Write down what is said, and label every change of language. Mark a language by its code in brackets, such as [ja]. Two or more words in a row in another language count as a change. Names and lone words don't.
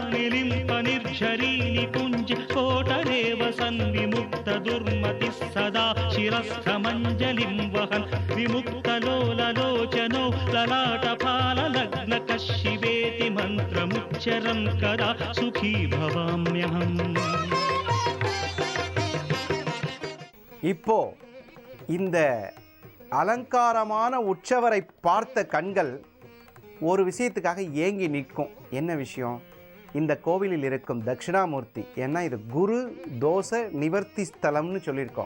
[sa] कदा निलिम्पनिर्झरी निकुञ्ज कोटरे सदेव सन्विमुक्तदुर्मतिः सदा शिरस्थमञ्जलिं वहन् विमुक्तलोललोचनो ललाटपाललग्नकशिवेति मन्त्रमुच्चरं कदा सुखी भवाम्यहम्. [ta] இப்போ இந்த அலங்காரமான உற்சவரை பார்த்த கண்கள் ஒரு விஷயத்துக்காக ஏங்கி நிற்கும். என்ன விஷயம்? இந்த கோவிலில் இருக்கும் தட்சிணாமூர்த்தி. ஏன்னா இது குரு தோஷ நிவர்த்தி ஸ்தலம்னு சொல்லியிருக்கோம்.